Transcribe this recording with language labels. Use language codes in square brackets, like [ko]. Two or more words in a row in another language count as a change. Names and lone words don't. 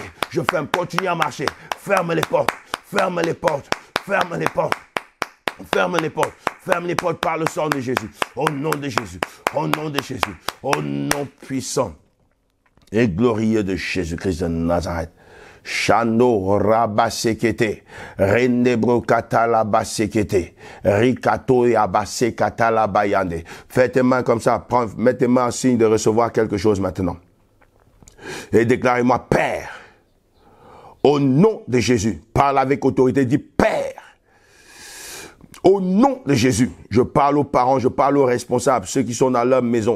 [fr] Je ferme, continue à marcher. Ferme les portes, ferme les portes, ferme les portes. Ferme les portes. Ferme les portes par le sang de Jésus. Au nom de Jésus. Au nom de Jésus. Au nom puissant et glorieux de Jésus-Christ de Nazareth. Shano rabasekete, rendebro katalabasekete, rikato yabase katalabayande. Faites tes mains comme ça, mettez tes mains en signe de recevoir quelque chose maintenant. Et déclarez-moi, Père, au nom de Jésus, parle avec autorité, dis Père, au nom de Jésus, je parle aux parents, je parle aux responsables, ceux qui sont dans leur maison.